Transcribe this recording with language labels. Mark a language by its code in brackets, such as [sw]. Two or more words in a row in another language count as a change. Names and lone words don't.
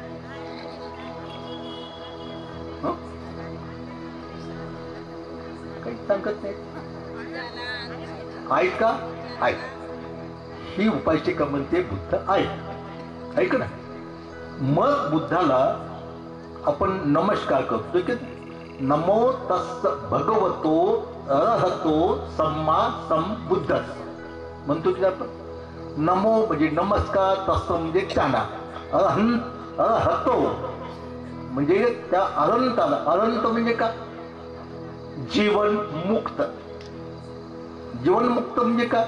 [mr] काही सांगत नाही. आहेत का? आहेत. ही उपासिका म्हणते बुद्ध आहेत. ऐक ना. मग बुद्धाला आपण नमस्कार करतो की [pi] नमो तस्स भगवतो अरहतो सम्मा संबुद्धस्स [mr] म्हणतो की आपण. नमो म्हणजे नमस्कार, तस्स म्हणजे त्यांना, अरहतो म्हणजे त्या अनंताला. अनंत म्हणजे का? जीवन मुक्त. जीवन मुक्त म्हणजे का?